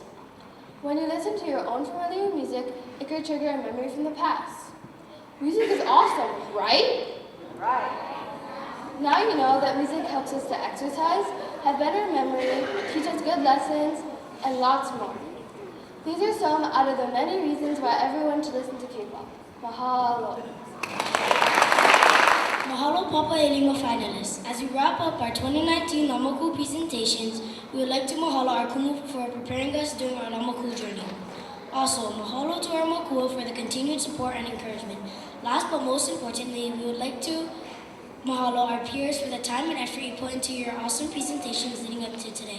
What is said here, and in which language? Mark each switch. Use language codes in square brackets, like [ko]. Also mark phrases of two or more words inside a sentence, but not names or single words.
[en] When you listen to your own familiar music, it could trigger a memory from the past. Music is awesome, right? Right. Now you know that music helps us to exercise, have better memory, teach us good lessons, and lots more. These are some out of the many reasons why everyone should listen to K-pop. Mahalo. Mahalo Papa'ilima finalists. As we wrap up our 2019 Lamakū presentations, we would like to mahalo our kumu for preparing us during our Lamakū journey. Also, mahalo to our makua for the continued support and encouragement. Last but most importantly, we would like to mahalo our peers for the time and effort you put into your awesome presentations leading up to today.